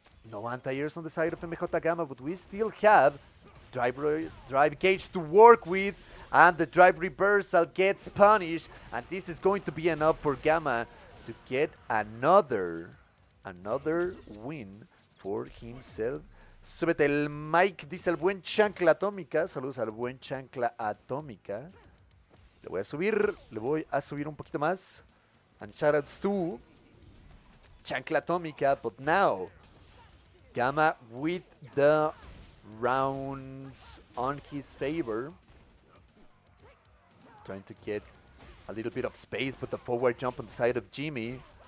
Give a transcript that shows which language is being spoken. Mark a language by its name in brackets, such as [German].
[English] No anti-airs on the side of MJ Gamma, but we still have drive gauge to work with, and the drive reversal gets punished, and this is going to be enough for Gamma to get another win for himself. [Spanish] Súbete el mic, dice el buen Chancla Atómica. Saludos al buen Chancla Atómica. Le voy a subir un poquito más. [English] And shoutouts to Chancla Atómica, but now Gamma with the rounds on his favor. Trying to get a little bit of space, but the forward jump on the side of Jimmy.